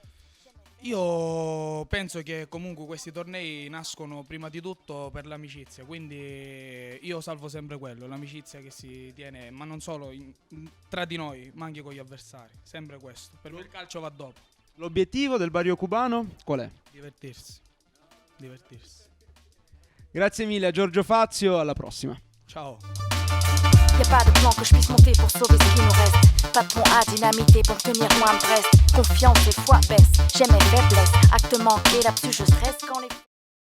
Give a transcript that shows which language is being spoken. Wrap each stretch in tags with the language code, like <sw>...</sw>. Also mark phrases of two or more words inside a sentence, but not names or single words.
<it>Io penso che comunque questi tornei nascono prima di tutto per l'amicizia, quindi io salvo sempre quello, l'amicizia che si tiene, ma non solo tra di noi, ma anche con gli avversari, sempre questo. Per me il calcio va dopo. L'obiettivo del Barrio Cubano qual è? Divertirsi. Grazie mille a Giorgio Fazio, alla prossima. Ciao.</it> <fr>Y'a pas de plan que je puisse monter pour sauver ce qui nous reste. Pas de pont à dynamiter pour tenir loin de Brest. Confiance et foi baisse, j'aime mes faiblesses. Acte manqué, là-dessus je stresse quand les...</fr>